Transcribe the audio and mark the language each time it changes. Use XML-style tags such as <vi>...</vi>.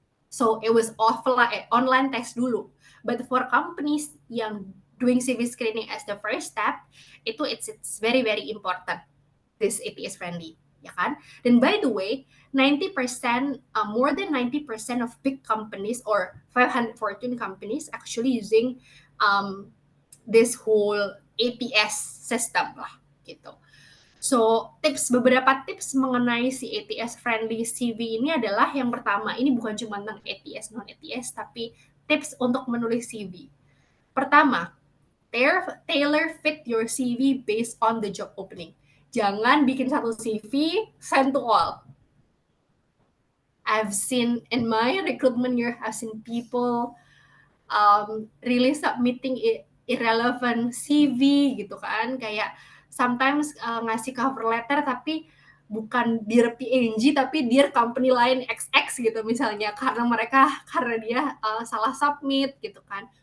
<en>So it was online test dulu. But for companies yang doing CV screening as the first step, it's very very important. This ATS friendly,</en> <id>ya kan?</id> <en>Dan by the way, 90% more than 90% of big companies or 500 Fortune companies actually using this whole ATS system lah, gitu.</en> <id>So, beberapa tips mengenai si ATS friendly CV ini adalah yang pertama, ini bukan cuma tentang ATS non ATS, tapi tips untuk menulis CV. Pertama,</id> <en>tailor fit your CV based on the job opening.</en> <id>Jangan bikin satu CV</id> <en>send to all. I've seen in my recruitment year, I've seen people really submitting irrelevant CV</en> <id>gitu kan, kayak sometimes ngasih cover letter tapi bukan Dear PNG tapi Dear company lain XX gitu misalnya, karena dia salah submit gitu kan.</id>